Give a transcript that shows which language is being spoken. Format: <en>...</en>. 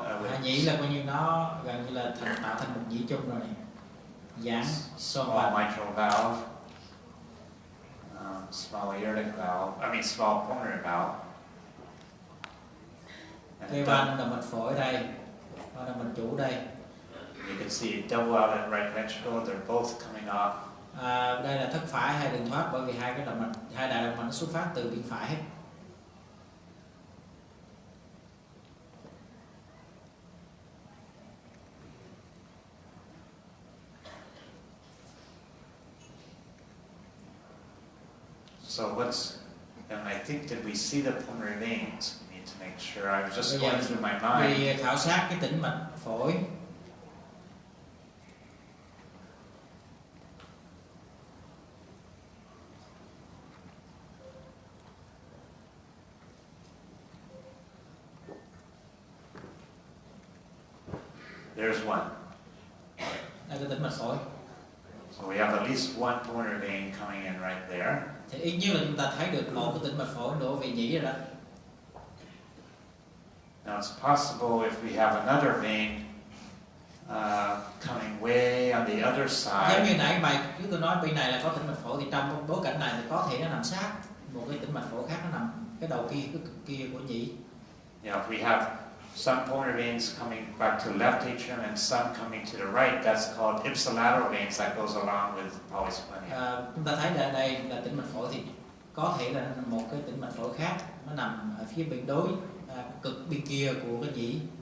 <vi>Hai nhĩ là coi như nó gần như là tạo thành một nhĩ chung rồi này. Giãn xoang</vi> <en>small mitral valve, small aortic valve, small pulmonary valve.</en> <vi>Cái van động mạch phổi đây, van động mạch chủ đây.</vi> <en>You can see double outlet right ventricle, they're both coming off.</en> <vi>Đây là thất phải hai đường thoát, bởi vì hai đại động mạch nó xuất phát từ bên phải hết.</vi> <en>So and I think did we see the pulmonary veins? We need to make sure. I was just going through my mind.</en> <vi>Vì khảo sát cái tĩnh mạch phổi.</vi> <en>There's one.</en> <vi>Đây cái tĩnh mạch phổi.</vi> <en>So we have at least one pulmonary vein coming in right there.</en> <vi>Thì ít nhất là chúng ta thấy được một cái tĩnh mạch phổi đổ về nhĩ rồi đó.</vi> <en>Now it's possible if we have another vein coming way on the other side.</en> <vi>Giống như nãy bài chúng tôi nói bên này là có tĩnh mạch phổi, thì trong bối cảnh này thì có thể nó nằm sát một cái tĩnh mạch phổi khác, nó nằm cái đầu kia, cái cực kia của nhĩ.</vi> <en>Yeah, if we have some pulmonary veins coming back to the left atrium and some coming to the right. That's called ipsilateral veins that goes along with polysplenia.</en> <vi>Chúng ta thấy là đây là tĩnh mạch phổi thì có thể là một cái tĩnh mạch phổi khác nó nằm ở phía bên đối cực bên kia của cái nhĩ.</vi>